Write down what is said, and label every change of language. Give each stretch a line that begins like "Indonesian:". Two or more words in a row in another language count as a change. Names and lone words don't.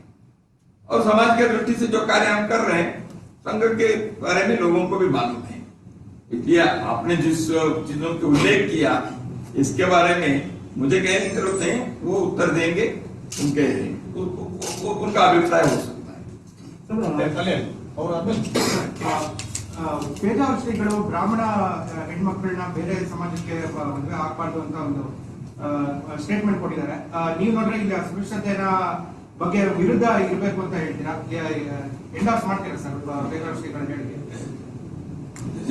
Hindi: और समाज के दृष्टि से जो कार्य हम कर रहे हैं संघ के बारे में लोगों को भी मालूम है। इसलिए आपने जिस चीजों के उल्लेख किया इसके बारे में मुझे कहने की जरूरत नहीं, वो उत्तर देंगे, उनका अभिप्राय हो सकता है।
Kannada: ಪೇಜಾವರ ಶ್ರೀಗಳು ಬ್ರಾಹ್ಮಣ ಹೆಣ್ಮಕ್ಳನ್ನ ಬೇರೆ ಸಮಾಜಕ್ಕೆ ಮದುವೆ ಆಗ್ಬಾರ್ದು ಅಂತ ಒಂದು ಸ್ಟೇಟ್ಮೆಂಟ್ ಕೊಟ್ಟಿದ್ದಾರೆ. ನೀವು ನೋಡ್ರೆ ಇಲ್ಲಿ ಅಸ್ಪೃಶ್ಯತೆಯ ಬಗ್ಗೆ ವಿರುದ್ಧ ಇರಬೇಕು ಅಂತ ಹೇಳ್ತೀರಾ, ಎಂಡಾರ್ಸ್ ಮಾಡ್ತೀರಾ ಸರ್ ಪೇಜಾವರ ಶ್ರೀಗಳ ಹೇಳಿಕೆ?